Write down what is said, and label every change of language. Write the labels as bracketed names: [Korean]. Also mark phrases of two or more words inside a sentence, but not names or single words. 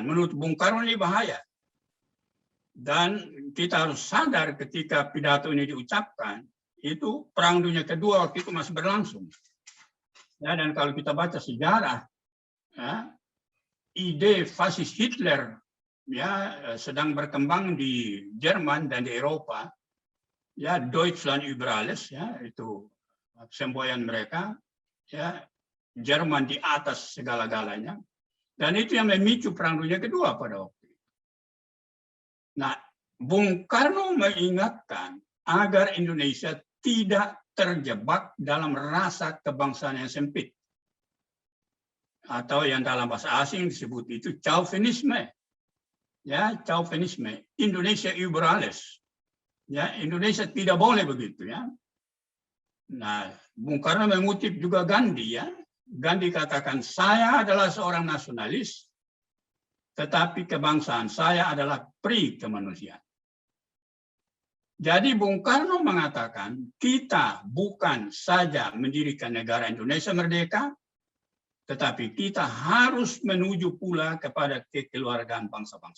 [Indonesian] Menurut Bung Karno ini bahaya. Dan kita harus sadar ketika pidato ini diucapkan, itu Perang Dunia Kedua waktu itu masih berlangsung. Ya, dan kalau kita baca sejarah, ya, ide fasis Hitler, ya, sedang berkembang di Jerman dan di Eropa. Ya, [German] Deutschland über alles, [Indonesian] ya, itu semboyan mereka. Ya, Jerman di atas segala-galanya. Dan itu yang memicu Perang Dunia Kedua pada waktu itu. Nah, Bung Karno mengingatkan agar Indonesia tidak terjebak dalam rasa kebangsaan yang sempit. Atau yang dalam bahasa asing disebut itu chauvinisme. Ya, chauvinisme. Indonesia [German] über alles. [Indonesian] Ya, Indonesia tidak boleh begitu, ya. Nah, Bung Karno mengutip juga Gandhi, ya. Gandhi katakan, saya adalah seorang nasionalis, tetapi kebangsaan saya adalah pri kemanusiaan. Jadi Bung Karno mengatakan, kita bukan saja mendirikan negara Indonesia merdeka, tetapi kita harus menuju pula kepada kekeluargaan bangsa-bangsa.